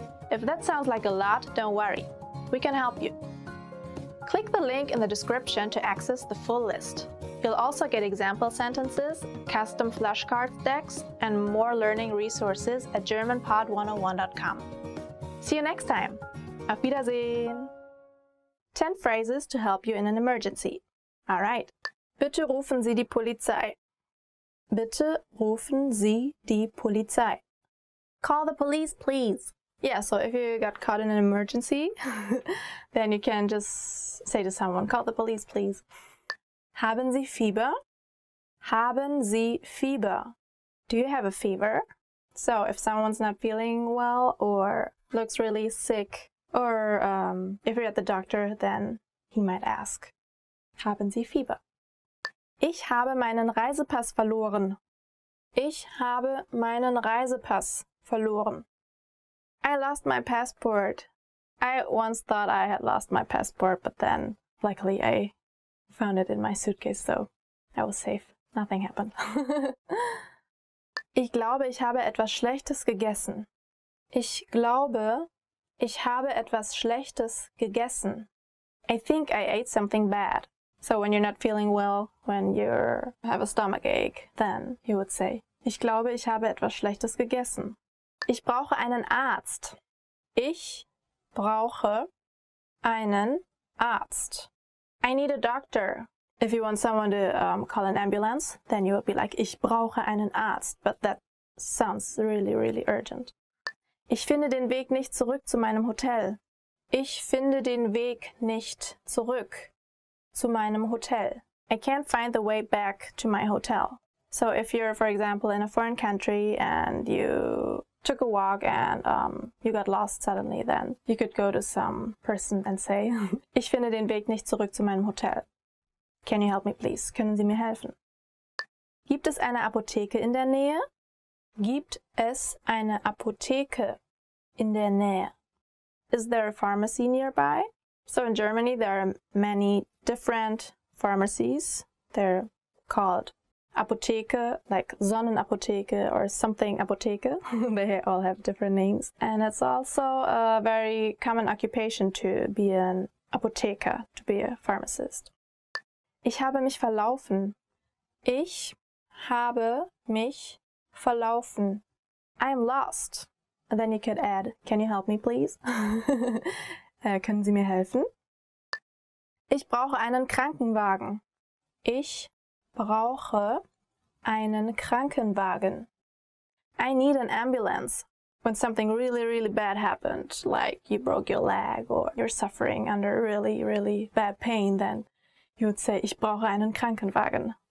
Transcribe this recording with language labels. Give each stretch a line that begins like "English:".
English: If that sounds like a lot, don't worry. We can help you. Click the link in the description to access the full list. You'll also get example sentences, custom flashcards decks, and more learning resources at GermanPod101.com. See you next time!
German: Auf Wiedersehen!
English: 10 phrases to help you in an emergency. Alright.
German: Bitte rufen Sie die Polizei. Bitte rufen Sie die Polizei.
English: Call the police, please. Yeah, so if you got caught in an emergency, then you can just say to someone, call the police, please.
German: Haben Sie Fieber? Haben Sie Fieber?
English: Do you have a fever? So if someone's not feeling well or looks really sick, or if you're at the doctor, then he might ask,
German: haben Sie Fieber? Ich habe meinen Reisepass verloren. Ich habe meinen Reisepass verloren.
English: I lost my passport. I once thought I had lost my passport, but then luckily I found it in my suitcase, so I was safe. Nothing happened.
German: Ich glaube, ich habe etwas Schlechtes gegessen. Ich glaube, ich habe etwas Schlechtes gegessen.
English: I think I ate something bad. So when you're not feeling well, when you have a stomachache, then you would say,
German: ich glaube, ich habe etwas Schlechtes gegessen. Ich brauche einen Arzt. Ich brauche einen Arzt.
English: I need a doctor. If you want someone to call an ambulance, then you would be like,
German: ich brauche einen Arzt.
English: But that sounds really, really urgent.
German: Ich finde den Weg nicht zurück zu meinem Hotel. Ich finde den Weg nicht zurück zu meinem Hotel.
English: I can't find the way back to my hotel. So if you're, for example, in a foreign country and you took a walk and you got lost suddenly, then you could go to some person and say,
German: ich finde den Weg nicht zurück zu meinem Hotel.
English: Can you help me, please?
German: Können Sie mir helfen? Gibt es eine Apotheke in der Nähe? Gibt es eine Apotheke in der Nähe?
English: Is there a pharmacy nearby? So in Germany there are many different pharmacies. They're called Apotheke, like Sonnenapotheke or something Apotheke. They all have different names. And it's also a very common occupation to be an Apotheker, to be a pharmacist.
German: Ich habe mich verlaufen. Ich habe mich verlaufen.
English: I'm lost. And then you could add, can you help me please?
German: Können Sie mir helfen? Ich brauche einen Krankenwagen. Ich brauche einen Krankenwagen.
English: I need an ambulance. When something really, really bad happened, like you broke your leg or you're suffering under really, really bad pain, then you would say,
German: ich brauche einen Krankenwagen.